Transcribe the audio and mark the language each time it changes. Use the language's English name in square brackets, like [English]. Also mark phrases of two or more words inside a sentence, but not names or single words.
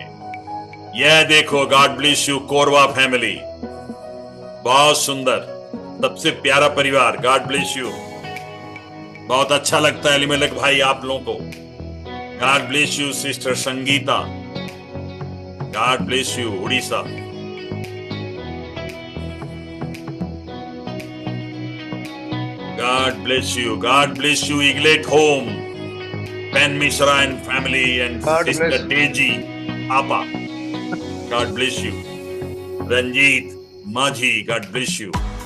[Hindi] यह देखो, [English] God bless you, [Hindi] कोरवा फैमिली, बहुत सुंदर, सबसे प्यारा परिवार, [English] God bless you, [Hindi] बहुत अच्छा लगता है एलिमेलेक भाई आप लोगों को, [English] God bless you. [Hindi] सिस्टर संगीता, [English] God bless you, [Hindi] उड़ीसा, [English] God bless you. God bless you, Eaglet Home, Ben Mishra and family, and God Sister bless. Deji, Papa. God bless you. Ranjit, Majhi, God bless you.